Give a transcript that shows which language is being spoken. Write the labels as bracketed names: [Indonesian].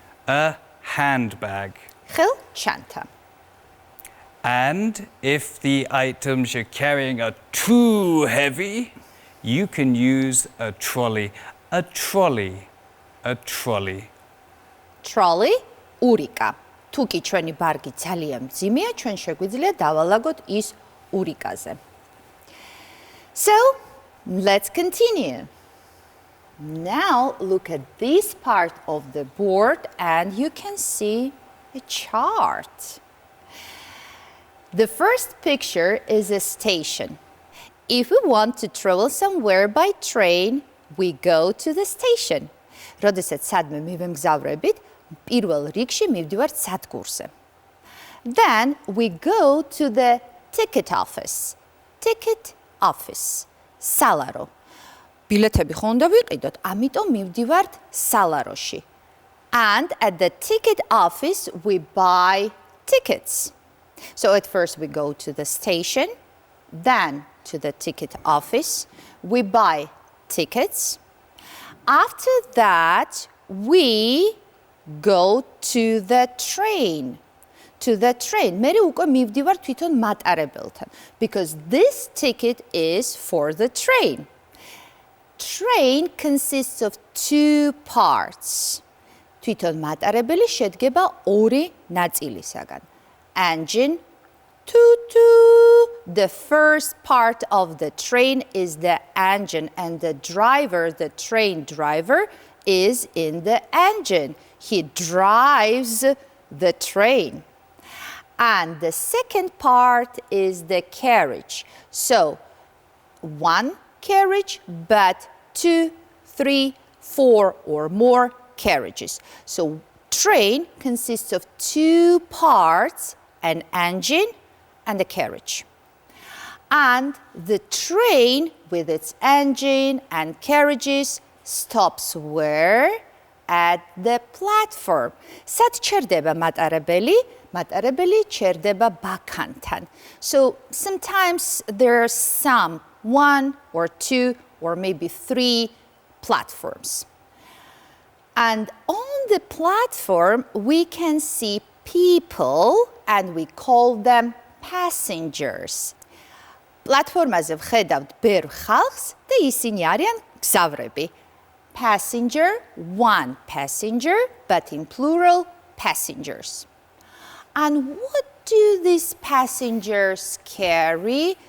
[English] A handbag. [Georgian] ხელჩანთა. [English] And if the items you're carrying are too heavy, you can use a trolley. A trolley. A trolley. [Georgian] Trolley, ურიკა. თუ კი ჩვენი ბარგი ძალიან მძიმეა, ჩვენ შეგვიძლია დავალაგოთ ის ურიკაზე. [English] So, let's continue. Now, look at this part of the board and you can see a chart. The first picture is a station. If we want to travel somewhere by train, we go to the station. [Georgian] როდესაც სადმე მივემგზავრებით, პირველ რიგში მივდივართ სადგურზე. [English] Then we go to the ticket office. ticket office. Salaro. [Georgian] Biletები ხო უნდა ვიყიდოთ, ამიტომ მივდივართ სალაროში. [English] And at the ticket office we buy tickets. So at first we go to the station, then to the ticket office, we buy tickets. After that, we go to the train. [Georgian] მე უკვე მივდივარ თვითონ მატარებელთან, [English] because this ticket is for the train. Train consists of two parts. [Georgian] თვითონ მატარებელი შედგება ორი ნაწილისაგან. [English] Engine, toot-toot. The first part of the train is the engine, and the driver, the train driver, is in the engine. He drives the train. And the second part is the carriage. So, one carriage, but 2, 3, 4 or more carriages. So, train consists of two parts, an engine and a carriage. And the train with its engine and carriages stops where? At the platform. [Georgian] Sat ჩერდება მატარებელი? მატარებელი ჩერდება ბაქანთან. [English] So sometimes there are some 1 or 2 or maybe 3 platforms. And on the platform we can see people and we call them passengers. [Georgian] პლატფორმაზე ვხედავთ ბევრ ხალხს და ისინი არიან გზავრები. [English] Passenger, one passenger, but in plural, passengers. And what do these passengers carry?